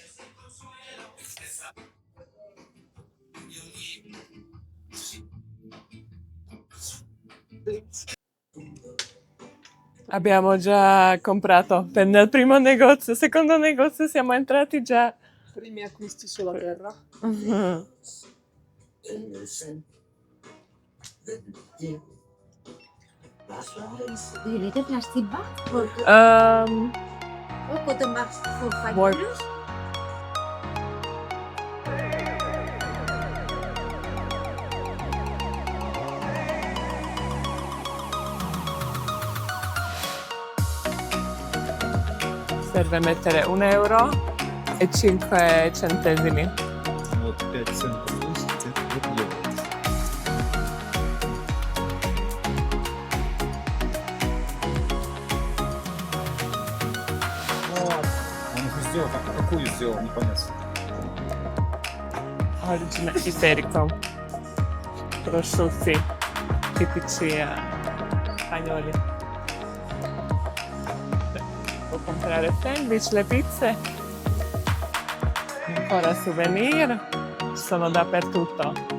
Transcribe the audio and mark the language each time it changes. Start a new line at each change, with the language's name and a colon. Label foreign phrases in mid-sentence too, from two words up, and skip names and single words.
Italian: Abbiamo già comprato nel primo negozio, secondo negozio siamo entrati già. Primi acquisti sulla terra. Mhm.
Dutch: Jullie plastic bak? Ook wat een bak voor 5 Mooi. kilo's?
Italian: Serve mettere 1 euro e 5 centesimi.
Russian: Вот 5 центов есть, это вот делается. Он их сделал, какую сделал, непонятно.
Italian: Origine iberico. Prosciutti tipici spagnoli. Può comprare sandwich, le pizze. Ancora souvenir. Sono dappertutto.